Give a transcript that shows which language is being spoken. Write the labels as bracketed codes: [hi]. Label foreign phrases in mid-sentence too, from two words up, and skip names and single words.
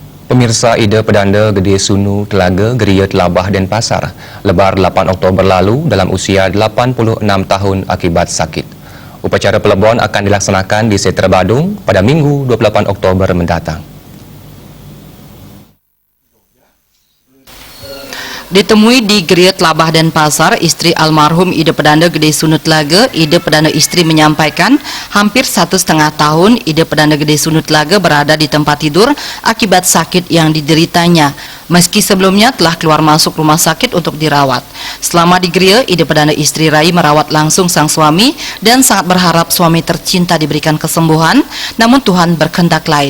[id] Pemirsa, Ida Pedanda Gede Sunu Telaga Geria Telabah Denpasar lebar 8 Oktober lalu dalam usia 86 tahun akibat sakit. Upacara pelebon akan dilaksanakan di Setra Badung pada Minggu 28 Oktober mendatang. Ditemui di Geria Telabah Denpasar, istri almarhum Ida Pedanda Gede Sunu Telaga, Ida Pedanda istri menyampaikan hampir 1,5 tahun Ida Pedanda Gede Sunu Telaga berada di tempat tidur akibat sakit yang dideritanya. Meski sebelumnya telah keluar masuk rumah sakit untuk dirawat. Selama di Geria, Ida Pedanda istri Rai merawat langsung sang suami dan sangat berharap suami tercinta diberikan kesembuhan, namun Tuhan berkehendak lain.